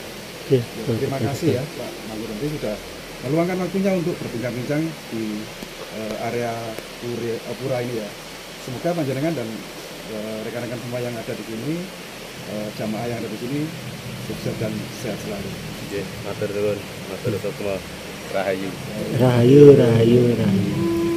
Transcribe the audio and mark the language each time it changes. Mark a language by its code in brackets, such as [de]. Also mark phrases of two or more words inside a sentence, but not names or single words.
[id] Terima kasih ya Pak Mangku Damri sudah meluangkan waktunya untuk berbincang-bincang di area pura ini ya. Semoga panjenengan dan rekan-rekan semua yang ada di sini, jamaah yang ada di sini sukses dan sehat selalu. [jv] Nggih, matur nuwun, matur semua. Rahayu. Rahayu, rahayu, rahayu.